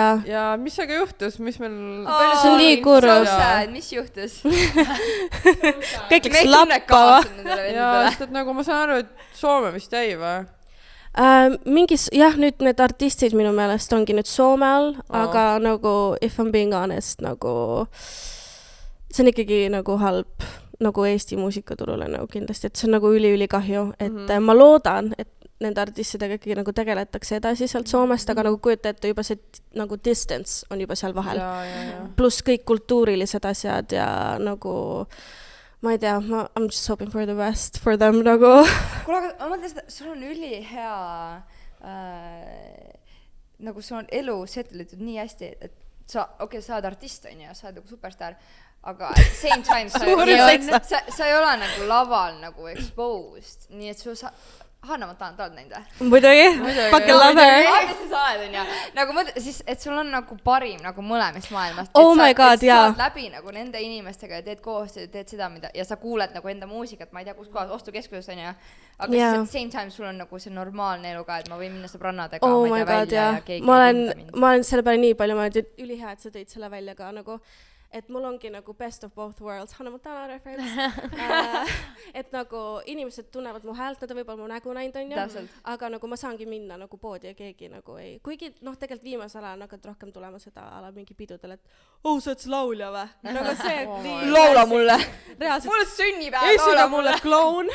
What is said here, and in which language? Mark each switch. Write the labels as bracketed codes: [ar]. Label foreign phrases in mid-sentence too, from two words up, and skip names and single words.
[et] Ja mis aga juhtus? Mis meil... See on nii kurb. Mis juhtus? Kõik läks lappava. Ja, sest et nagu ma saan aru, et Soome vist jäi või? Mingis, jah, nüüd need artistid minu meelest ongi nüüd Soome all, aga nagu, [en] if I'm being honest, [et] nagu see on ikkagi nagu halb nagu Eesti muusikaturule nagu kindlasti, et see on nagu üli kahju, et ma loodan, et nende artistidega ikkagi nagu tegeletakse edasi sealt Soomest, aga nagu kujuta ette juba see nagu distance on juba seal vahel. Pluss kõik kultuurilised asjad ja nagu ma ei tea, [en] I'm just hoping for the best for them nagu. [et] Kuule, aga ma mõtlen seda, sul on ülihea nagu sul on elu settle'itud nii hästi, et sa, okei, sa oled artist, on ju, sa oled nagu superstar, aga [en] at the same time [et] sa ei ole nagu laval nagu exposed, nii et sul Hanna Montana, ta oled näinud või? Muidugi, [en] fucking love her. [et] Mis sa oled, on ju? Nagu mõtle, siis, et sul on nagu parim nagu mõlemist maailmast. [en] Oh my god, [et] jaa. Et sa saad läbi nagu nende inimestega ja teed koostööd, teed seda, mida, ja sa kuuled nagu enda muusikat, ma ei tea, kus kohas, ostukeskuses, on ju. Aga siis [en] at the same time [et] sul on nagu see normaalne elu ka, et ma võin minna sõbrannadega, ma ei tea, välja ja keegi ma olen selle peale nii palju mõelnud, et ülihea, et sa tõid selle välja ka nagu, et mul ongi nagu [en] best of both worlds, [et] Hanna Montana reference, et nagu inimesed tunnevad mu häält, nad on võib-olla mu nägu näinud, on ju, aga nagu ma saangi minna nagu poodi ja keegi nagu ei, kuigi tegelikult viimasel ajal on hakanud rohkem tulema seda ala mingi pidudel, et sa oled see laulja või? Nagu see laula mulle! Reaalselt. Mul sünnipäev, ei süda mulle kloun.